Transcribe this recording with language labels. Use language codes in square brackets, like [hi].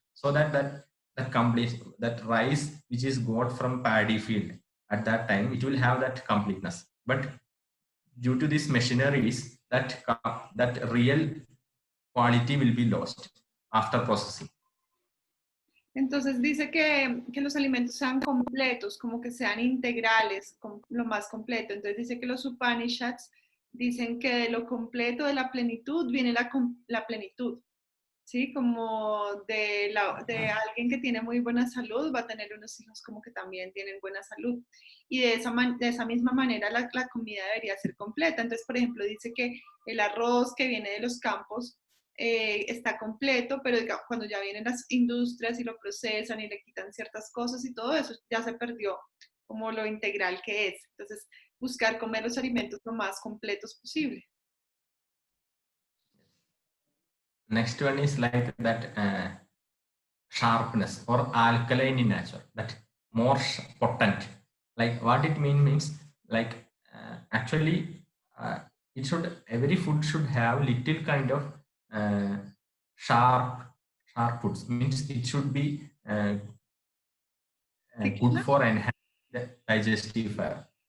[en] So that complete, that rice which is got from paddy field at that time, it will have that completeness. But due to these machineries, that real quality will be lost after processing. [es] Entonces dice que los alimentos sean completos, como que sean integrales, lo más completo. Entonces dice que los Upanishads dicen que de lo completo, de la plenitud, viene la plenitud. ¿Sí? Como de alguien que tiene muy buena salud, va a tener unos hijos como que también tienen buena salud. Y de esa misma manera la comida debería ser completa. Entonces, por ejemplo, dice que el arroz que viene de los campos está completo, pero cuando ya vienen las industrias y lo procesan y le quitan ciertas cosas y todo eso, ya se perdió como lo integral que es. Entonces, buscar comer los alimentos lo más completos posible. [en] Next one is like that sharpness or alkaline in nature, that more potent. Like what it means like actually it should, every food should have little kind of sharp foods, means it should be good for enhancing the digestive fire.